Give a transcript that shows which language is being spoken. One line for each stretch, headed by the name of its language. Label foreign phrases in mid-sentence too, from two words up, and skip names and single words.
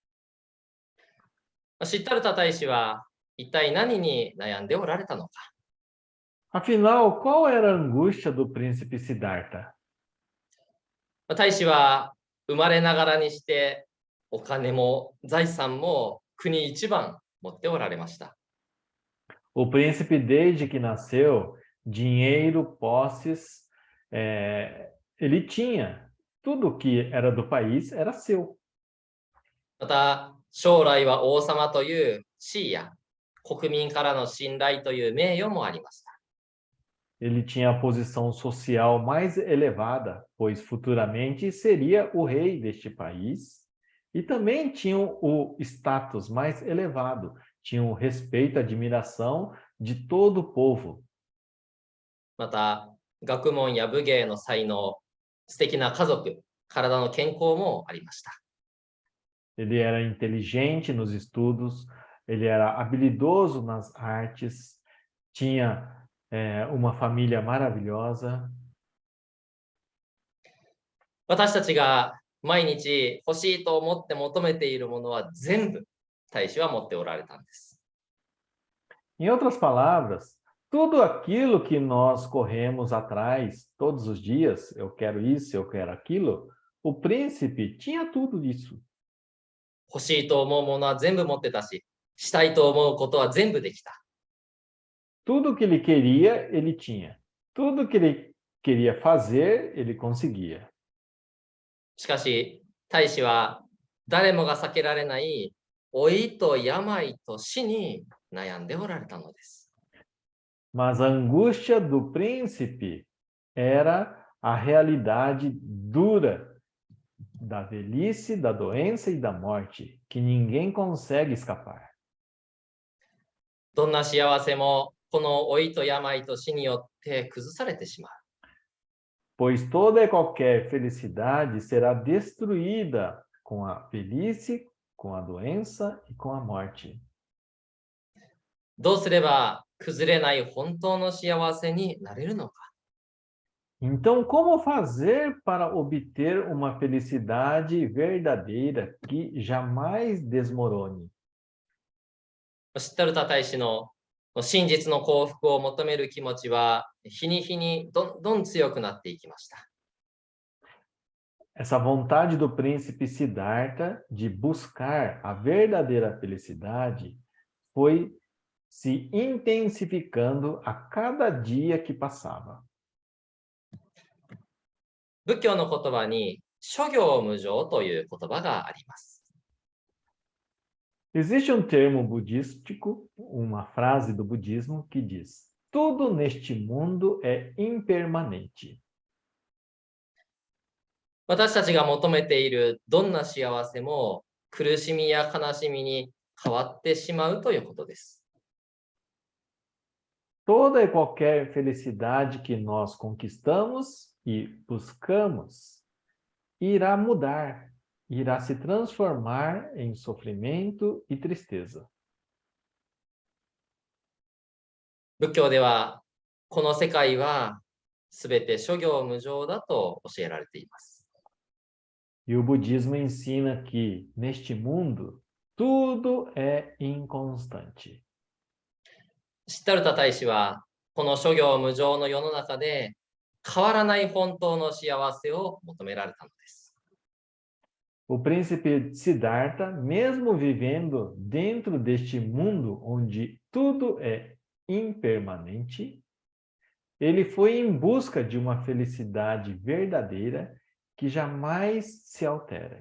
Japanese: シッタルタ大使は一体何に悩んでおられたのか。
Portuguese: Afinal, qual era a angústia do príncipe Siddhartha?
Japanese: 大使は生まれながらにしてお金も財産も国一番持っておられました。
Portuguese: O príncipe, desde que nasceu, dinheiro, posses, ele tinha. Tudo que era do país era seu.
Japanese: また将来は王様という地位や国民からの信頼という名誉もありました。
Portuguese: Ele tinha a posição social mais elevada, pois futuramente seria o rei deste país. E também tinha o status mais elevado, tinha o respeito e admiração de todo o povo.
Japanese: また学問や武芸の才能、素敵な家族、体の健康もありました。
Portuguese: Ele era inteligente nos estudos, ele era habilidoso nas artes, tinha uma família maravilhosa.
Japanese: 私たちが毎日欲しいと思って求めているものは全部大使は持っておられたんです。
Portuguese: Em outras palavras, tudo aquilo que nós corremos atrás todos os dias, eu quero isso, eu quero aquilo, o príncipe tinha tudo isso.
Japanese: 欲しいと思うものは全部持ってたし、したいと思うことは全部できた。
Portuguese: Tudo que ele queria, ele tinha. Tudo que ele queria fazer, ele conseguia.
Japanese: しかし、大使は誰もが避けられない老いと病と死に悩んでおられたのです。
Portuguese: Mas a angústia do príncipe era a realidade dura da velhice, da doença e da morte, que ninguém consegue escapar.
Japanese: どんな幸せもこの老いと病と死によって崩されてしまう。
Portuguese: Pois toda e qualquer felicidade será destruída com a velhice, com a doença e com a morte.
Japanese: どうすれば崩れない本当の幸せになれるのか。
Portuguese: Então, como fazer para obter uma felicidade verdadeira que jamais desmorone?
Japanese: シッタルタ大使の真実の幸福を求める気持ちは日に日にどんどん強くなっていきました。
Portuguese: Essa vontade do príncipe Siddhartha de buscar a verdadeira felicidade foi se intensificando a cada dia que passava.
Japanese: 仏教の言葉に諸行無常という言葉があります。
Portuguese: Existe um termo budístico, uma frase do budismo que diz: tudo neste mundo é impermanente.
Japanese: 私たちが求めているどんな幸せも苦しみや悲しみに変わってしまうということです。
Portuguese: Toda e qualquer felicidade que nós conquistamos e buscamos irá mudar, irá se transformar em sofrimento e tristeza.
Japanese: 仏教ではこの世界はすべて諸行無常だと教えられています。
Portuguese: E o budismo ensina que, neste mundo, tudo é inconstante.
Japanese: シッタルタ大使はこの諸行無常の世の中で変わらない本当の幸せを求められたのです。
Portuguese: O príncipe Siddhartha, mesmo vivendo dentro deste mundo onde tudo é impermanente, ele foi em busca de uma felicidade verdadeira que jamais se altera.